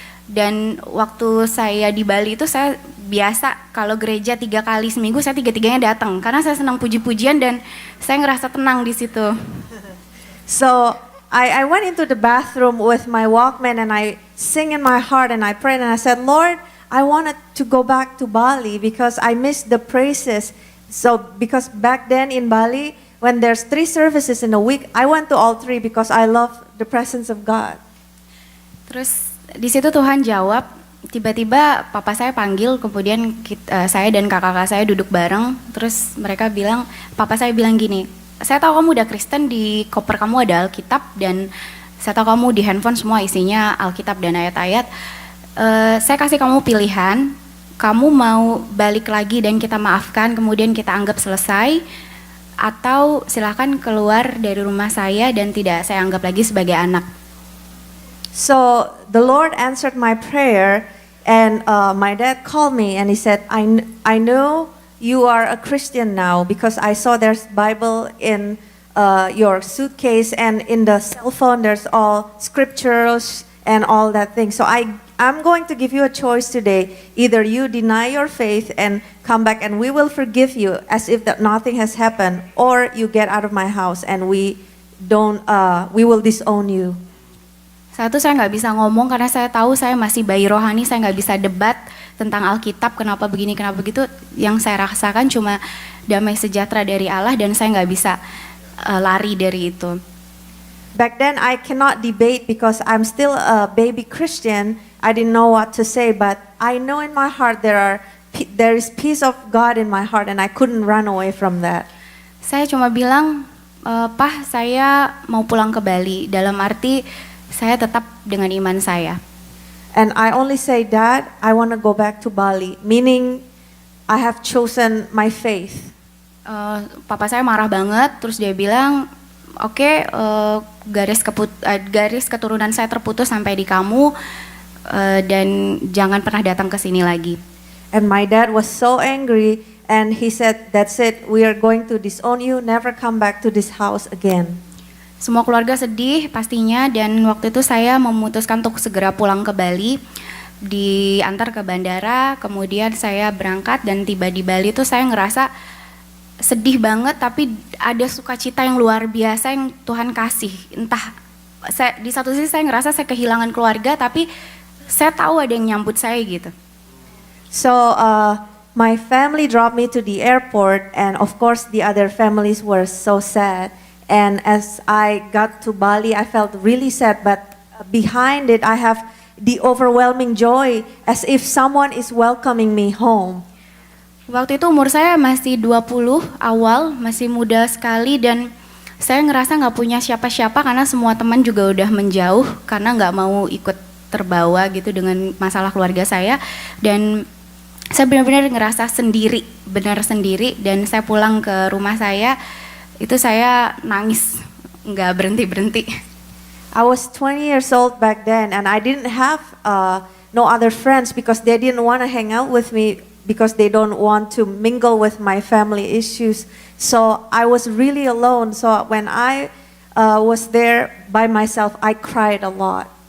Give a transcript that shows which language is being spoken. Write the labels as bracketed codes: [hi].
[id] Dan waktu saya di Bali itu saya biasa kalau gereja 3 kali seminggu, saya 3-3-nya datang. Karena saya senang puji-pujian dan saya ngerasa tenang di situ. [en] So I went into the bathroom with my Walkman and I sing in my heart and I prayed and I said, Lord, I wanted to go back to Bali because I missed the praises. So because back then in Bali, when there's 3 services in a week, I went to all 3 because I love the presence of God. [id] Terus di situ Tuhan jawab, tiba-tiba papa saya panggil, kemudian saya dan kakak-kakak saya duduk bareng, terus mereka bilang, papa saya bilang gini, saya tahu kamu udah Kristen, di koper kamu ada Alkitab, dan saya tahu kamu di handphone semua isinya Alkitab dan ayat-ayat. Saya kasih kamu pilihan, kamu mau balik lagi dan kita maafkan, kemudian kita anggap selesai, atau silakan keluar dari rumah saya dan tidak saya anggap lagi sebagai anak. [en] So the Lord answered my prayer, and my dad called me and he said, I know you are a Christian now because I saw there's Bible in your suitcase and in the cell phone there's all scriptures and all that thing. So I'm going to give you a choice today. Either you deny your faith and come back and we will forgive you as if that nothing has happened, or you get out of my house and we will disown you. [id] Saat itu saya nggak bisa ngomong karena saya tahu saya masih bayi rohani, saya nggak bisa debat tentang Alkitab, kenapa begini, kenapa begitu. Yang saya rasakan cuma damai sejahtera dari Allah dan saya nggak bisa lari dari itu. [en] Back then I cannot debate because I'm still a baby Christian. I didn't know what to say, but I know in my heart there is peace of God in my heart and I couldn't run away from that. [id] Saya cuma bilang, Pah, saya mau pulang ke Bali, dalam arti saya tetap dengan iman saya. [en] And I only say, Dad, I want to go back to Bali, meaning I have chosen my faith. [id] Papa saya marah banget, terus dia bilang, oke, garis keturunan saya terputus sampai di kamu, dan jangan pernah datang ke sini lagi. [en] And my dad was so angry and he said, that's it, we are going to disown you, never come back to this house again. [id] Semua keluarga sedih pastinya, dan waktu itu saya memutuskan untuk segera pulang ke Bali, diantar ke bandara, kemudian saya berangkat dan tiba di Bali itu saya ngerasa sedih banget, tapi ada sukacita yang luar biasa yang Tuhan kasih. Entah, di satu sisi saya ngerasa saya kehilangan keluarga, tapi saya tahu ada yang nyambut saya gitu. [en] So my family dropped me to the airport, and of course the other families were so sad. And as I got to Bali, I felt really sad, but behind it I have the overwhelming joy as if someone is welcoming me home. [id] Waktu itu umur saya masih 20 awal, masih muda sekali, dan saya ngerasa nggak punya siapa-siapa karena semua teman juga udah menjauh karena nggak mau ikut terbawa gitu dengan masalah keluarga saya. Dan saya benar-benar ngerasa sendiri, benar sendiri, dan saya pulang ke rumah saya, itu saya nangis, nggak berhenti-berhenti. [en] I was 20 years old back then and I didn't have no other friends because they didn't want to hang out with me because they don't want to mingle with my family issues. So I was really alone. So when I was there by myself, I cried a lot.